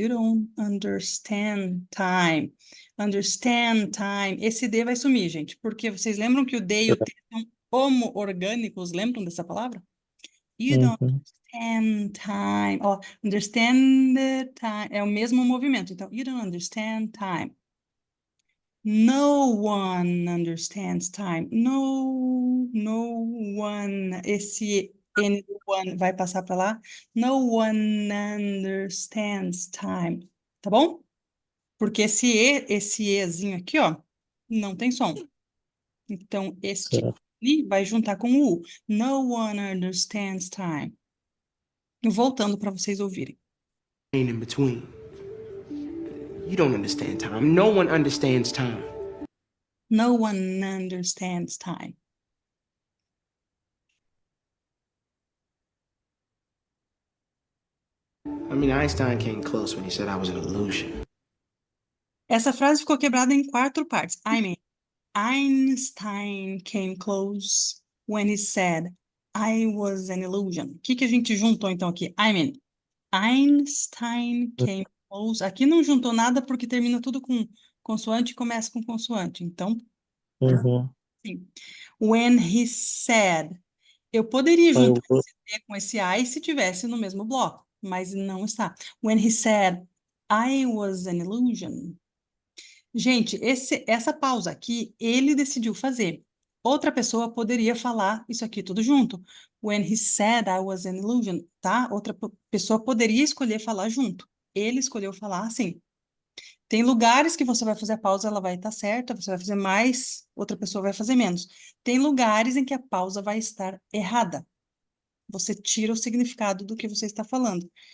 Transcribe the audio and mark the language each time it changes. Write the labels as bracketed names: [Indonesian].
[English] You don't understand time. Understand time. [Portuguese] Esse D vai sumir, gente, porque vocês lembram que o D e o T são homo-orgânicos, lembram dessa palavra? [English] You don't Uhum. understand time. Ó, understand the time. [Portuguese] É o mesmo movimento. [English] Então, you don't understand time. No one understands time. No one. [Portuguese] Esse N do one vai passar para lá. [English] No one understands time. [Portuguese] Tá bom? Porque esse Ezinho aqui, ó, não tem som. Então, este Certo. I vai juntar com o U. [English] No one understands time. [Portuguese] Voltando para vocês ouvirem. [English] In between. You don't understand time. No one understands time. No one understands time. I mean, Einstein came close when he said I was an illusion. [Portuguese] Essa frase ficou quebrada em 4 partes. [English] I mean, Einstein came close when he said I was an illusion. [Portuguese] O que que a gente juntou então aqui? [English] I mean, Einstein came close. [Portuguese] Aqui não juntou nada porque termina tudo com consoante e começa com consoante. Então, Uhum. sim. [English] When he said. [Portuguese] Eu poderia Aí juntar eu- esse T com esse I se tivesse no mesmo bloco, mas não está. [English] When he said I was an illusion. [Portuguese] Gente, essa pausa aqui, ele decidiu fazer. Outra pessoa poderia falar isso aqui tudo junto. [English] When he said I was an illusion, tá? [Portuguese] Outra pessoa poderia escolher falar junto. Ele escolheu falar assim. Tem lugares que você vai fazer a pausa, ela vai estar certa, você vai fazer mais, outra pessoa vai fazer menos. Tem lugares em que a pausa vai estar errada. Você tira o significado do que você está falando.